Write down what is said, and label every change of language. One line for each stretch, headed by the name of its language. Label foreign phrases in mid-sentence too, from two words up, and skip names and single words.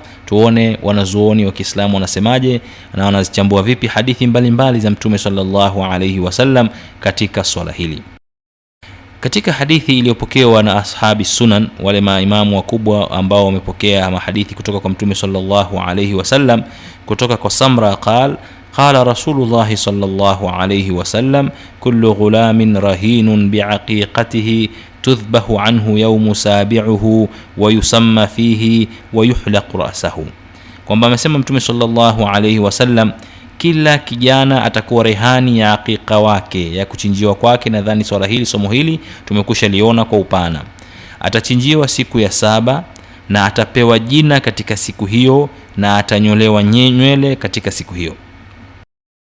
Swahili: Tuone wanazuoni wa Kiislamu wanasemaje na wanazichambua vipi hadithi mbalimbali za Mtume
Arabic: صلى الله عليه وسلم
Swahili: katika swala hili. Katika hadithi iliyopokewa na
Arabic: أصحاب السنن,
Swahili: wale maimamu wakubwa ambao wamepokea hadithi kutoka kwa Mtume
Arabic: صلى الله عليه وسلم,
Swahili: kutoka kwa Samra
Arabic: قال رسول الله صلى الله عليه وسلم كل غلام رهين بعقيقته تذبح عنه يوم سابعه ويسمى فيه ويحلق رأسه.
Swahili: kwamba amesema Mtume
Arabic: صلى الله عليه وسلم
Swahili: kila kijana atakuwa rehani ya aqiqa wake, ya kuchinjiwa kwake. Nadhani swala hili, somo hili tumekusha liona kwa upana. Atachinjiwa siku ya 7 na atapewa jina katika siku hiyo na atanyolewa nywele katika siku hiyo.